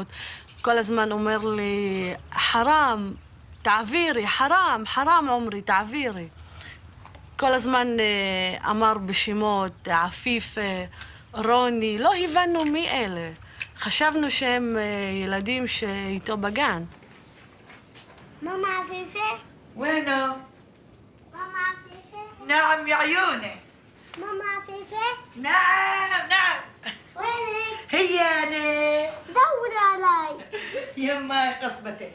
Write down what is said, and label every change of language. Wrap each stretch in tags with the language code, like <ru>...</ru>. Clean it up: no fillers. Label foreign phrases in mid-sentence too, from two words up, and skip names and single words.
<he>כל הזמן אומר לי, חרם, תעבירי, חרם, חרם עמרי, תעבירי. כל הזמן אמר בשמות, עפיף, רוני, לא הבנו מי אלה. חשבנו שהם ילדים שאיתו בגן.</he> <ar>ماما عفيفة؟ وينه؟ ماما عفيفة؟ نعم يا عيوني. ماما عفيفة؟ نعم. وينك؟ هي أنا. دور علي. يما قصبتي.</ar>